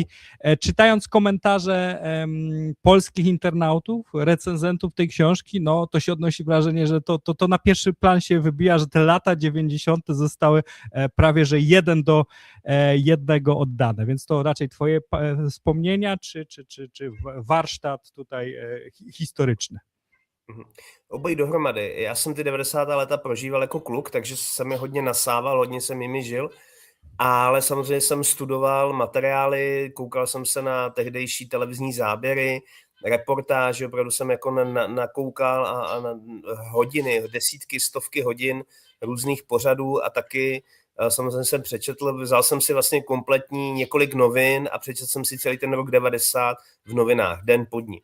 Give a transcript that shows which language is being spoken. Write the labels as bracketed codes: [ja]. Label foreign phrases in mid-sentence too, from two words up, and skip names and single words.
[pl] Czytając komentarze polskich internautów, recenzentów tej książki, no to się odnosi wrażenie, że to na pierwszy plan się wybija, że te lata 90. zostały prawie że 1 do 1 oddane, więc to raczej twoje wspomnienia, czy warsztat tutaj historyczny? [cs] Obojí dohromady. Já jsem ty 90. léta prožíval jako kluk, takže jsem je hodně nasával, hodně jsem jimi žil, ale samozřejmě jsem studoval materiály, koukal jsem se na tehdejší televizní záběry, reportáže, opravdu jsem jako nakoukal a na hodiny, desítky, stovky hodin různých pořadů a taky samozřejmě jsem přečetl, vzal jsem si vlastně kompletní několik novin a přečetl jsem si celý ten rok 90 v novinách, den po dní.